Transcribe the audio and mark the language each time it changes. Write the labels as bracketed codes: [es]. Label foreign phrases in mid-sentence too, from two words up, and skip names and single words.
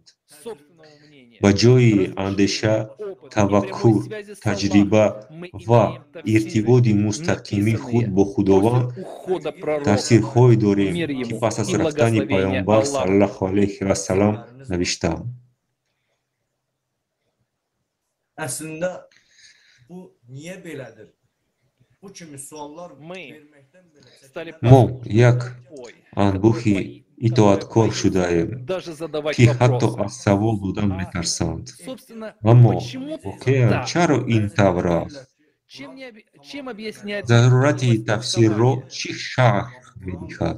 [tg] Ба ҷои андеша, таваккур, таҷриба ва иртиботи мустақими худ бо Худованд, тафсирҳое дорем, ки пас аз рафтани Пайғамбар [ar] صلى الله عليه وسلم [tg] навиштаанд. [az] Əslində bu niyə belədir? Bu kimi suallar verməkdən belə [tg] мо як анбӯҳи итоаткор шудаем, ки ҳатто аз савол додан метарсанд. Аммо воқеан чаро ин тавр аст? Зарурати тафсирро чӣ шарҳ медиҳад?